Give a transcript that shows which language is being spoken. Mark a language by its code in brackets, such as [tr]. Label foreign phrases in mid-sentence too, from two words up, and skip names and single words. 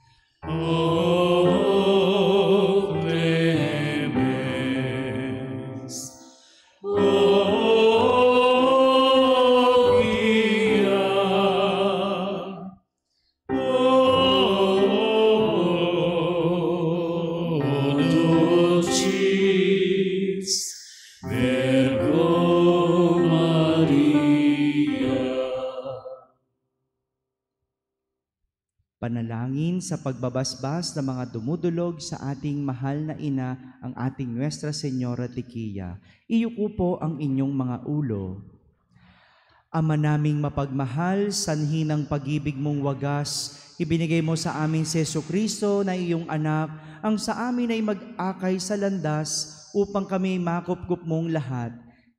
[la] O clemens, o guia, o dulcis Virgo Maria. [tl] Panalangin sa pagbabasbas ng mga dumudulog sa ating mahal na ina, ang ating Nuestra Señora Tiquia. Iyuko po ang inyong mga ulo. Ama naming mapagmahal, sanhi ng pag-ibig mong wagas, ibinigay mo sa amin si Jesucristo na iyong anak, ang sa amin ay mag-akay sa landas upang kami makupkup mong lahat.